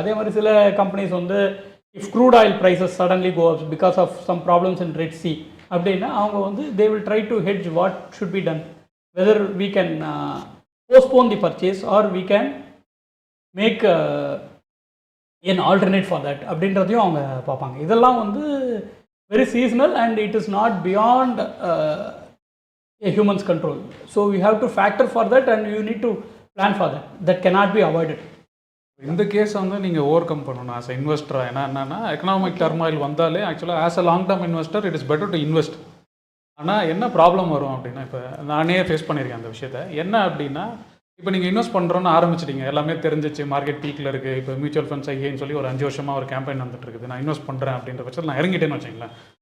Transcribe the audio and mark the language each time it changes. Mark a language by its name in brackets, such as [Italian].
[Tamil] அதே மாதிரி சில [English] companies வந்து if crude oil prices suddenly go up because of some problems in Red Sea [Tamil] அப்படின்னா அவங்க வந்து [English] they will try to hedge what should be done, whether we can postpone the purchase or we can make an alternate for that [Tamil] அப்படின்றதையும் அவங்க பார்ப்பாங்க. இதெல்லாம் வந்து [English] very seasonal and it is not beyond a human's control. So we have to factor for that and you need to plan for that. That cannot be avoided. [Tamil] இந்த case வந்து நீங்கள் [English] Overcome பண்ணணும் as இன்வெஸ்டராக. [Tamil] என்னன்னா [English] Economic turmoil வந்தாலே ஆக்சுவலாக as a long term investor it is better to invest. [Tamil] ஆனால் என்ன problem வரும் அப்படின்னா, இப்போ நானே ஃபேஸ் பண்ணியிருக்கேன் அந்த விஷயத்த. என்ன அப்படின்னா, இப்போ நீங்கள் இன்வெஸ்ட் பண்ணுறோன்னு ஆரம்பிச்சிட்டிங்க, எல்லாமே தெரிஞ்சிச்சு, மார்க்கெட் பீக்கில் இருக்குது, இப்போ மியூச்சுவல் ஃபண்ட்ஸ் ஐஏன்னு சொல்லி ஒரு 5 வருஷமாக ஒரு கேம்பெயின் வந்துட்டு இருக்குது, நான் இன்வெஸ்ட் பண்ணுறேன் அப்படின்ற பட்சத்தில் நான் இறங்கிட்டேன்னு வச்சிங்களேன்.